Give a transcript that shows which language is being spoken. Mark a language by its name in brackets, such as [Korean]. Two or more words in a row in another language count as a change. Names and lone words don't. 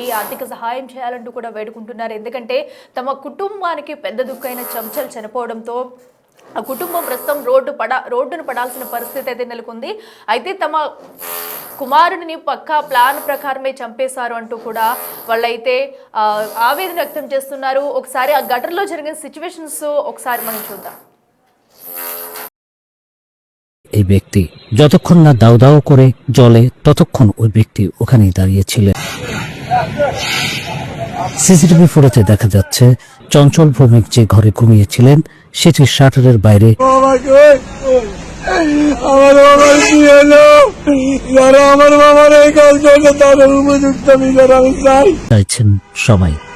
[Telugu] ఆర్థిక సహాయం చేయాలంటూ కూడా వేడుకుంటున్నారు. ఎందుకంటే తమ కుటుంబానికి పెద్ద దుఃఖైన చెంచల్ చనిపోవడంతో ఆ కుటుంబం ప్రస్తుతం రోడ్డును పడాల్సిన పరిస్థితి అయితే నెలకొంది. అయితే తమ కుమారుడిని పక్కా ప్లాన్ ప్రకారమే చంపేశారు అంటూ కూడా వాళ్ళైతే ఆవేదన వ్యక్తం చేస్తున్నారు. ఒకసారి ఆ ఘటనలో జరిగిన సిచ్యువేషన్స్ ఒకసారి మనం చూద్దాం. [Bangla] এই ব্যক্তি যতক্ষণ না দাউ দাউ করে জ্বলে ততক্ষণ ওই ব্যক্তি ওখানেই দাঁড়িয়েছিলেন। [English] CCTV footage [Bangla] দেখা যাচ্ছে চঞ্চল ভৌমিক যে ঘরে ঘুমিয়েছিলেন সেটির শাটারের বাইরে চাইছেন সবাই।